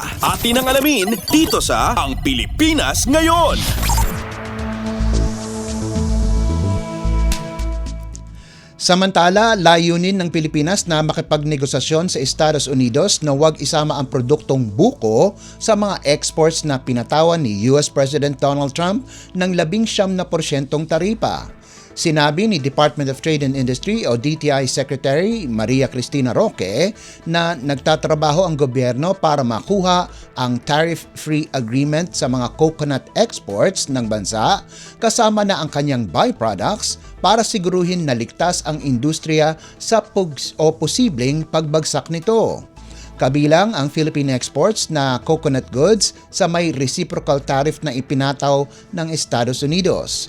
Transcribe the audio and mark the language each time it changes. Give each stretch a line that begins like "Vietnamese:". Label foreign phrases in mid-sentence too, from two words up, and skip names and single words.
Filipino: Atin ang alamin dito sa Ang Pilipinas Ngayon. Samantala, layunin ng Pilipinas na makipagnegosasyon sa Estados Unidos na huwag isama ang produktong buko sa mga exports na pinatawan ni US President Donald Trump ng 19% taripa. Sinabi ni Department of Trade and Industry o DTI Secretary Maria Cristina Roque na nagtatrabaho ang gobyerno para makuha ang
English: tariff-free agreement
Filipino: sa mga
English: coconut exports
Filipino: ng bansa kasama na ang kanyang byproducts para siguruhin na ligtas ang industriya sa posibleng pagbagsak nito. Kabilang ang
English: Philippine exports
Filipino: na
English: coconut goods
Filipino: sa may
English: reciprocal tariff
Filipino: na ipinataw ng Estados Unidos.